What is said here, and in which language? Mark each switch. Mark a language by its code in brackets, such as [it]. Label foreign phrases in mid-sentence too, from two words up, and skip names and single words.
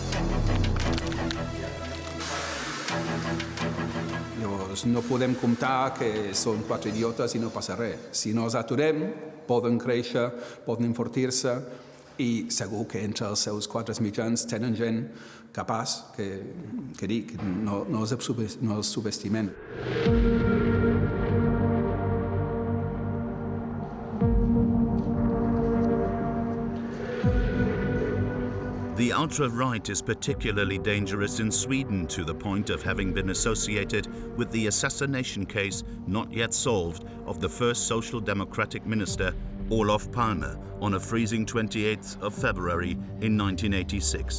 [ca] Llavors no podem comptar que són quatre idiotes i no passa res. Si no els aturem, poden créixer, poden enfortir-se i segur que entre els seus quadres mitjans tenen gent capaç que dic, no els subestimem. [en] The ultra-right is particularly dangerous in Sweden to the point of having been associated with the assassination case not yet solved of the first Social Democratic minister, Olof Palme, on a freezing 28th of February in 1986.